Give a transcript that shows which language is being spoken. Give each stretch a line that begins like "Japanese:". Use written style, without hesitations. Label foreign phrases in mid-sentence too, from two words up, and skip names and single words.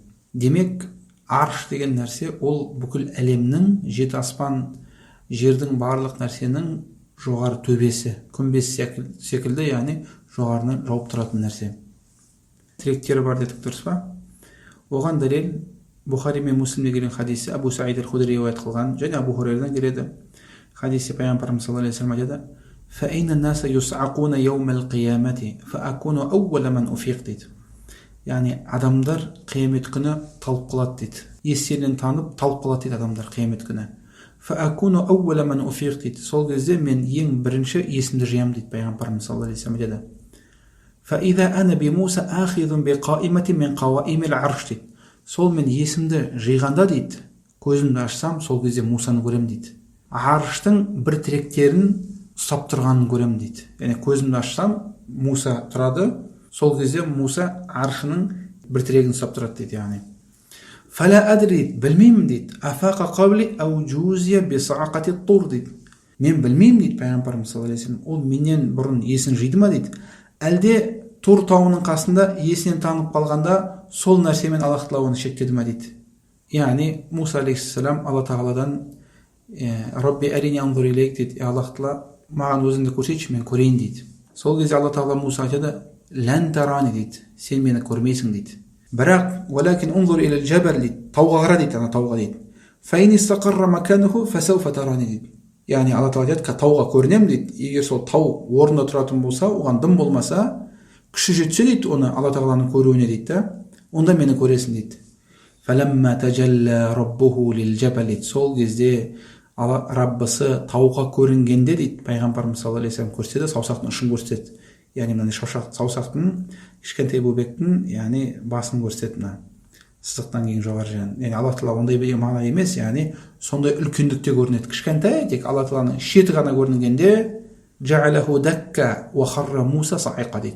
Kazakh: Демек, арш деген нәрсе ол бүкіл әлемнің, жеті аспан, жердің барлық нәрсенің жоғары төбесі, күмбез секілді, яғни жоғарынан жауып тұратын нәрсе. Тіректері бар дедік, дұрыс па? Оған дәлел Бухари мен Муслимде келген хадисі Абу Саид аль-Худри риуаят қылған, және Абу Хурайрадан келеді. Хадисі пайғамбарымыз
Arabic: صلى الله عليه وسلم айтады: «فإن الناس يصعقون يوم القيامة فأكون أول من يفيق» дейді.
Kazakh: Яғни адамдар қиямет күні талып қалады дейді. Естерінен танып талып қалады дейді адамдар қиямет күні.
Arabic: فأكون أول من يفيق
Kazakh: дейді. Сол кезде мен ең бірінші есімді жиямын дейді пайғамбарымыз
Arabic: صلى الله عليه وسلم
Kazakh: айтады.
Arabic: فإذا أنا بموسى آخذ بقائمة من قوائم العرش дейді.
Kazakh: Сол мен есімді жиғанда дейді, көзімді ашсам, сол кезде Мусаны көремін дейді. Арштың бір тіректерін ұстап тұрғанын көремін дейді. Яғни көзімді ашсам, Муса тұрады, сол кезде Муса аршының бір тірегін ұстап тұрады дейді.
Arabic: Яғни فلا أدري,
Kazakh: білмеймін дейді.
Arabic: أفاق قبلي أو جوزي بصعقة الطور дейді.
Kazakh: Мен білмеймін дейді пайғамбарымыз
Arabic: صلى الله عليه وسلم.
Kazakh: Ол менен бұрын есін жиды ма дейді. Әлде Тур тауының қасында есінен танып қалғанда сол нәрсемен Аллах Тағала оны шектеді ма дейді. Яғни Муса алейхиссалам Алла Тағаладан
Arabic: رب أرني أنظر إليك
Kazakh: дейді. Аллах Тағала маған өзіңді көрсетші, мен көрейін дейді. Сол кезде Алла Тағала Муса айтады:
Arabic: لن تراني
Kazakh: дейді, сен мені көрмейсің дейді. Бірақ
Arabic: ولكن انظر إلى الجبل
Kazakh: дейді, тауға қара дейді, ана тауға дейді.
Arabic: فإن استقر مكانه فسوف تراني
Kazakh: дейді. Яғни Алла Тағала айтады: тауға көрінемін дейді. Егер сол тау орнында тұратын болса, оған дым болмаса, күші жетсе дейді оны Алла Тағаланың көруіне дейді, онда мені көресің дейді.
Arabic: فلما تجلى ربه للجبل дейді.
Kazakh: Сол кезде Раббысы тауға көрінгенде дейді, пайғамбарымыз
Arabic: صلى الله عليه وسلم
Kazakh: көрсетеді, саусақтың ұшын көрсетеді. Яғни мына саусақтың кішкентай бөбектің, яғни басын көрсетеді, мына сызықтан кейін жоғары жағын. Яғни Алла Тағала ондай бір мағына емес, яғни сондай үлкендікте көрінеді. Кішкентай, тек Алла Тағаланың шеті ғана көрінгенде
Arabic: جعله دكا وخر موسى صعقا
Kazakh: дейді.